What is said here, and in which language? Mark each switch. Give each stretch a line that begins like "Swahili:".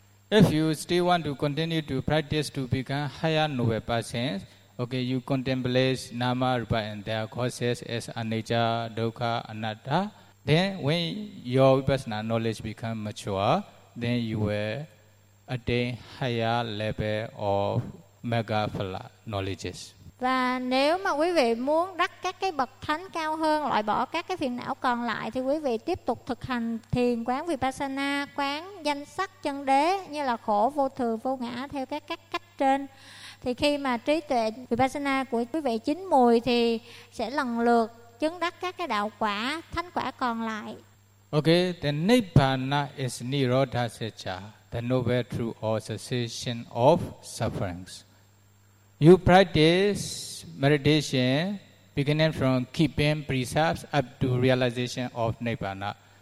English: If you still want to continue to practice to become higher noble persons, okay, you contemplate Nama, Rupa and their causes as Anicca, Dukkha, Anatta, then when your vipassana knowledge becomes mature, then you will attain higher level of mega phala knowledges.
Vietnamese: Và nếu mà quý vị muốn đắc các cái bậc thánh cao hơn, loại bỏ các cái phiền não còn lại, thì quý vị tiếp tục thực hành thiền quán vipassana, quán danh sắc chân đế như là khổ, vô thường, vô ngã theo các cách trên. Thì khi mà trí tuệ vipassana của quý vị chín mùi thì sẽ lần lượt chứng đắc các cái đạo quả, thánh quả còn lại.
English: Okay, the Nibbana is Nirodha Saccha, the noble truth or cessation of sufferings. You practice meditation beginning from keeping precepts up to realization of Nibbana.